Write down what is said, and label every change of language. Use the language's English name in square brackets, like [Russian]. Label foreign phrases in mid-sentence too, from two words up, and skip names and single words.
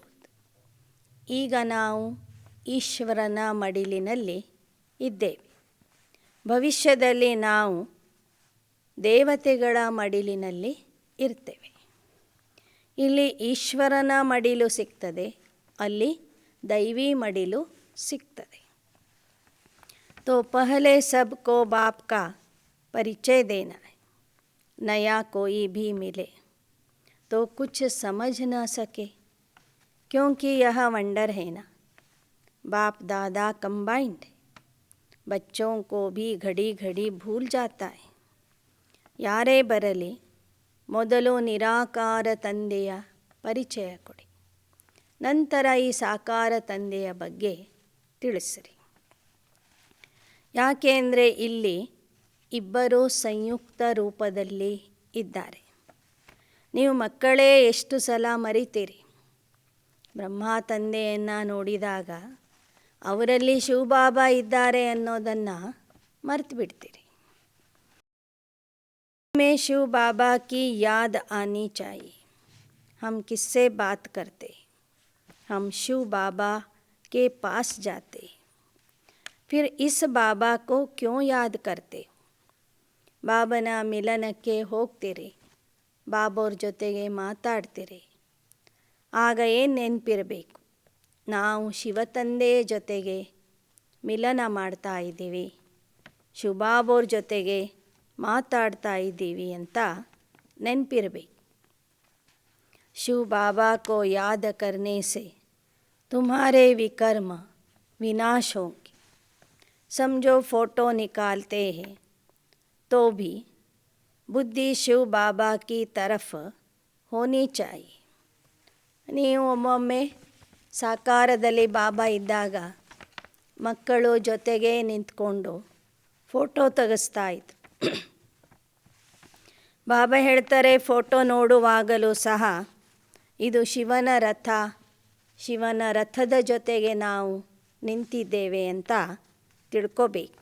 [Kannada] ಈಗ ನಾವು ಈಶ್ವರನ ಮಡಿಲಿನಲ್ಲಿ ಇದ್ದೇವೆ. ಭವಿಷ್ಯದಲ್ಲಿ ನಾವು ದೇವತೆಗಳ ಮಡಿಲಿನಲ್ಲಿ ಇರ್ತೇವೆ. ಇಲ್ಲಿ ಈಶ್ವರನ ಮಡಿಲು ಸಿಗ್ತದೆ, ಅಲ್ಲಿ ದೈವಿ ಮಡಿಲು ಸಿಗ್ತದೆ. [Hindi] तो पहले सबको बाप का परिचय देना है. नया कोई भी मिले तो कुछ समझ न सके, क्योंकि यह वंडर है ना, बाप दादा कंबाइंड. बच्चों को भी घड़ी घड़ी भूल जाता है. [Kannada] ಯಾರೇ ಬರಲಿ ಮೊದಲು ನಿರಾಕಾರ ತಂದೆಯ ಪರಿಚಯ ಕೊಡಿ, ನಂತರ ಈ ಸಾಕಾರ ತಂದೆಯ ಬಗ್ಗೆ ತಿಳಿಸಿರಿ. ಯಾಕೆಂದರೆ ಇಲ್ಲಿ ಇಬ್ಬರೂ ಸಂಯುಕ್ತ ರೂಪದಲ್ಲಿ ಇದ್ದಾರೆ. ನೀವು ಮಕ್ಕಳೇ ಎಷ್ಟು ಸಲ ಮರಿತೀರಿ. ಬ್ರಹ್ಮ ತಂದೆಯನ್ನು ನೋಡಿದಾಗ ಅವರಲ್ಲಿ ಶಿವಬಾಬಾ ಇದ್ದಾರೆ ಅನ್ನೋದನ್ನು ಮರೆತು ಬಿಡ್ತೀರಿ. [Hindi] में शिव बाबा की याद आनी चाहिए. हम किससे बात करते, हम शिव बाबा के पास जाते, फिर इस बाबा को क्यों याद करते. [Kannada] ಬಾಬನ ಮಿಲನಕ್ಕೆ ಹೋಗ್ತೀರಿ, ಬಾಬೋರ ಜೊತೆಗೆ ಮಾತಾಡ್ತೀರಿ. ಆಗ ಏನು ನೆನಪಿರಬೇಕು, ನಾವು ಶಿವತಂದೆಯ ಜೊತೆಗೆ ಮಿಲನ ಮಾಡ್ತಾ ಇದ್ದೀವಿ, ಶಿವಬಾಬೋರ ಜೊತೆಗೆ ಮಾತಾಡ್ತಾ ಇದ್ದೀವಿ ಅಂತ ನೆನಪಿರಬೇಕು. [Hindi] शिव बाबा को याद करने से तुम्हारे विकर्म विनाश होंगे. समझो फ़ोटो निकालते हैं तो भी बुद्धि शिव बाबा की तरफ होनी चाहिए. [Kannada] ನೀವು ಒಮ್ಮೊಮ್ಮೆ ಸಾಕಾರದಲ್ಲಿ ಬಾಬಾ ಇದ್ದಾಗ ಮಕ್ಕಳು ಜೊತೆಗೆ ನಿಂತ್ಕೊಂಡು ಫೋಟೋ ತೆಗೆಸ್ತಾ ಇದ್ರು. ಬಾಬಾ ಹೇಳ್ತಾರೆ, ಫೋಟೋ ನೋಡುವಾಗಲೂ ಸಹ ಇದು ಶಿವನ ರಥ, ಶಿವನ ರಥದ ಜೊತೆಗೆ ನಾವು ನಿಂತಿದ್ದೇವೆ ಅಂತ ತಿಳ್ಕೋಬೇಕು.